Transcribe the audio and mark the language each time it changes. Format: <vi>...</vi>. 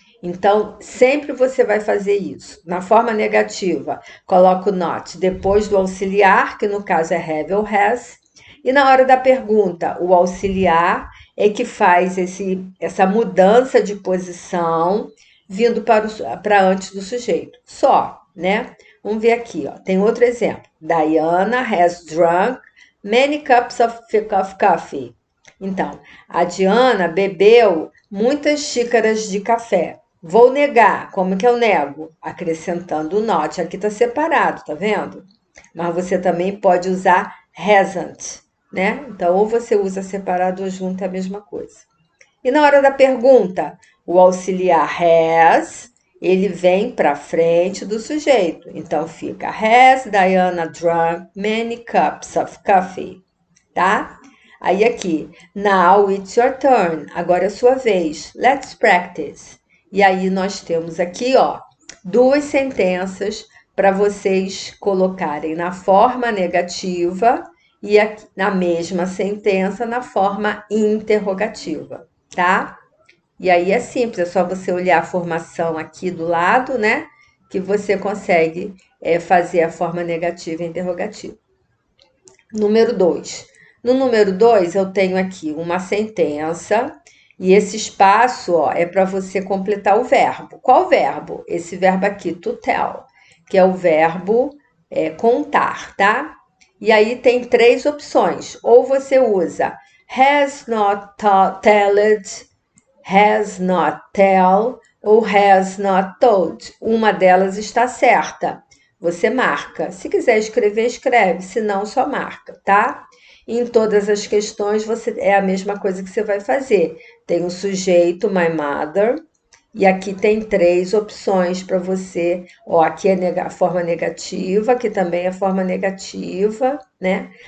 <pt>Então, sempre você vai fazer isso. Na forma negativa, coloca o not depois do auxiliar, que no caso é have ou has, e na hora da pergunta, o auxiliar é que faz essa mudança de posição vindo para antes do sujeito. Só, né? Vamos ver aqui, ó. Tem outro exemplo.</pt> <en>Diana has drunk many cups of coffee.</en> <pt>Então, a Diana bebeu muitas xícaras de café. Vou negar. Como que eu nego? Acrescentando o not. Aqui está separado, tá vendo? Mas você também pode usar hasn't, né? Então, ou você usa separado ou junto, é a mesma coisa. E na hora da pergunta, o auxiliar has, ele vem para frente do sujeito.</pt> <en>Então fica: Has Diana drunk many cups of coffee? Tá? Aí aqui, now it's your turn.</en> <pt>Agora é a sua vez.</pt> <en>Let's practice.</en> <pt>E aí nós temos aqui, ó, duas sentenças para vocês colocarem na forma negativa e na mesma sentença na forma interrogativa, tá? E aí é simples, é só você olhar a formação aqui do lado, né? Que você consegue fazer a forma negativa e interrogativa. Número 2. No número 2, eu tenho aqui uma sentença e esse espaço, ó, é para você completar o verbo. Qual verbo? Esse verbo aqui, to tell, que é o verbo contar, tá? E aí tem três opções. Ou você usa has not told, has not tell ou has not told. Uma delas está certa. Você marca. Se quiser escrever, escreve. Se não, só marca, tá? Em todas as questões, é a mesma coisa que você vai fazer. Tem o sujeito, my mother, e aqui tem três opções para você. Ó, aqui é a forma negativa, aqui também é a forma negativa, né?</pt>